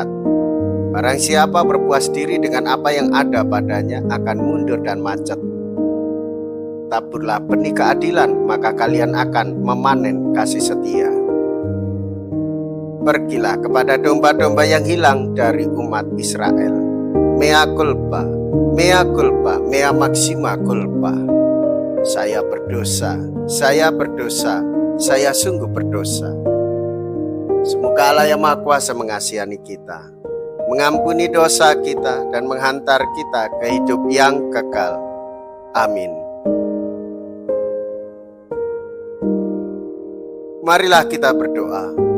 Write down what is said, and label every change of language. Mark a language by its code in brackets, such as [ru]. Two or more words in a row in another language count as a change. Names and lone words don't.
[id] Barang siapa berpuas diri dengan apa yang ada padanya akan mundur dan macet. Taburlah benih keadilan, maka kalian akan memanen kasih setia. Pergilah kepada domba-domba yang hilang dari umat Israel. [la] Mea culpa, mea culpa, mea maxima culpa. [id] Saya berdosa, saya berdosa, saya sungguh berdosa. Semoga Allah yang Maha Kuasa mengasihani kita, mengampuni dosa kita, dan menghantar kita ke hidup yang kekal. Amin. Marilah kita berdoa.